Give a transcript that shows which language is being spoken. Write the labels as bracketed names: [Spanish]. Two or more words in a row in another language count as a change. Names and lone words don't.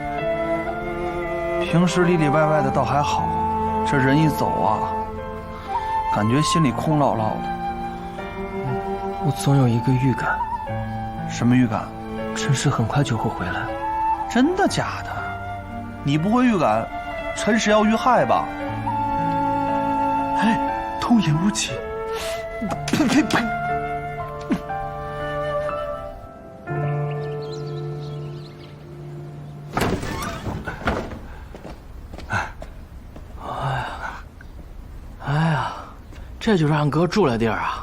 [Chinese] 平時裡裡外外的倒還好，這人一走啊，感覺心裡空落落的。我總有一個預感。什麼預感？陳氏很快就會回來。真的假的？你不會預感陳氏要遇害吧？哎，童言無忌。呸呸呸！這就是俺哥住的地兒啊，